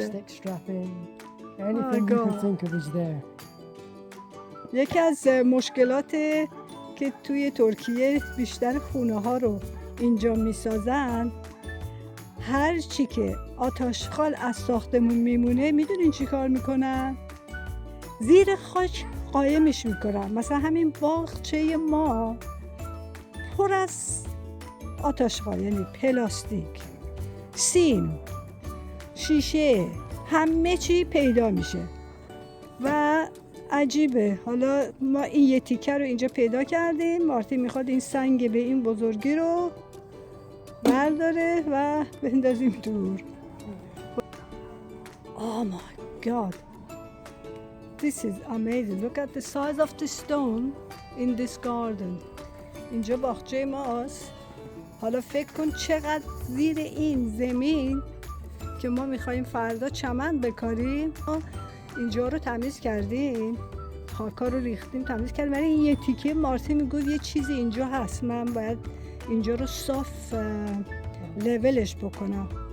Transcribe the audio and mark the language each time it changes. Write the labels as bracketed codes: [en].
[en] plastic strapping, anything you God. could think of is there. [fa] یکی از مشکلات که توی ترکیه بیشتر خونه ها رو اینجا میسازن، هر چی که آتشخال از ساختمون میمونه میدونین چی کار میکنن؟ زیر خاک قایمش میکنن. مثلا همین باغچه ما پر از آتشخال، یعنی پلاستیک، سیم، شیشه، همه چی پیدا میشه و عجیبه. حالا ما این یه تیکه رو اینجا پیدا کردیم. مارتین میخواد این سنگ به این بزرگی رو برداره و بندازیم دور. [en] Oh my god, this is amazing. Look at the size of the stone in this garden. [fa] اینجا باغچه ماست. حالا فکر کن چقدر زیر این زمین که ما میخواییم فردا چمن بکاریم، اینجا رو تمیز کردیم، خاکا رو ریختیم، تمیز کردیم. ولی این یه تیکه مارتین میگه یه چیزی اینجا هست، من باید اینجا رو صاف لولش بکنم.